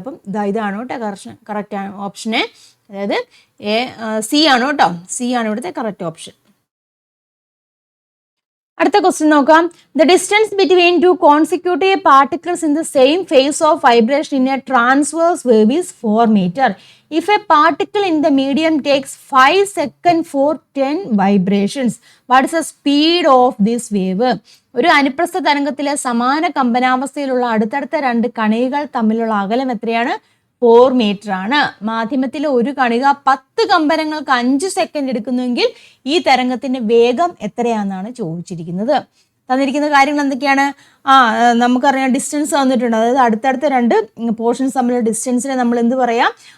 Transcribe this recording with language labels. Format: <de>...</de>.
<ml>അപ്പം ഇതാണ് കേട്ടോ കറക്റ്റ് ഓപ്ഷന്, അതായത് C ആണ് കേട്ടോ, C ആണ് ഇവിടുത്തെ കറക്റ്റ് ഓപ്ഷൻ. അടുത്ത ക്വസ്റ്റ്യൻ നോക്കാം.</ml> <en>The distance between two consecutive particles in the same phase of vibration in a transverse wave is 4 meter. If a particle in the medium takes 5 seconds for 10 vibrations, what is the speed of this wave?</en> <ml>ഒരു അനുപ്രസ്ഥ തരംഗത്തിലെ സമാന കമ്പനാവസ്ഥയിലുള്ള അടുത്തടുത്ത 2 കണികകൾ തമ്മിലുള്ള അകലം എത്രയാണ്? 4 meter ആണ്. മാധ്യമത്തിലെ ഒരു കണിക 10 കമ്പനങ്ങൾക്ക് 5 സെക്കൻഡ് എടുക്കുന്നുവെങ്കിൽ ഈ തരംഗത്തിന്റെ വേഗം എത്രയാണെന്നാണ് ചോദിച്ചിരിക്കുന്നത്. തന്നിരിക്കുന്ന കാര്യങ്ങൾ എന്തൊക്കെയാണ്? നമുക്കറിയാം ഡിസ്റ്റൻസ് തന്നിട്ടുണ്ട്, അതായത് അടുത്തടുത്ത 2 പോർഷൻസ് തമ്മിലുള്ള ഡിസ്റ്റൻസിനെ നമ്മൾ എന്ത് പറയാം?</ml>